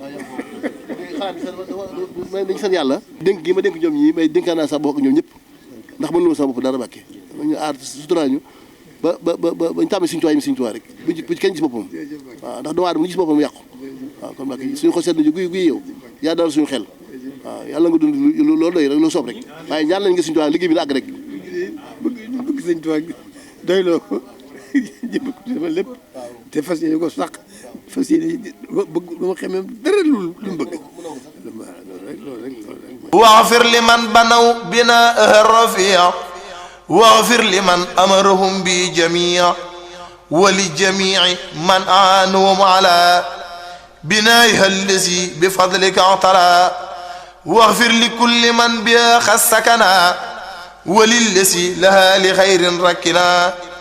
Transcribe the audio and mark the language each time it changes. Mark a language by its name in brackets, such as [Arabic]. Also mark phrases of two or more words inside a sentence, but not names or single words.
[Wolof] may dañ sant yàlla dénk gi ma dénk ñoom ñii may dénkaan naa sax bokk ñoom ñëpp ndax mën loolu sax bopp dara bàkke ñu aar suturaal ñu ba bañ tàmmee suñu tuwaay mi suñu tuwaay rek bu ci kenn gis boppam waaw ndax doomu aadama mu gis boppam yàqu waaw kon bàkke suñu xol seet nañu guy yow yaa dalal suñu xel waaw yàlla nga dund loolu doy rek loo soob rek waaye ñaan lañ nga suñu tuwaay liggéey bi na àgg rek bëgg suñu tuwaay doyloo ko jëpp ko sama lépp te fas yéene ko sàq fas yéene bëgg lu ma xamee dara lu mu bëgg [Arabic] واغفر لمن بنوا بناءها الرفيع واغفر لمن أمرهم بجميع ولجميع من أعانهم على بنائها الذي بفضلك اعتلى واغفر لكل من بها خسكنا وللذي لها لخير ركنا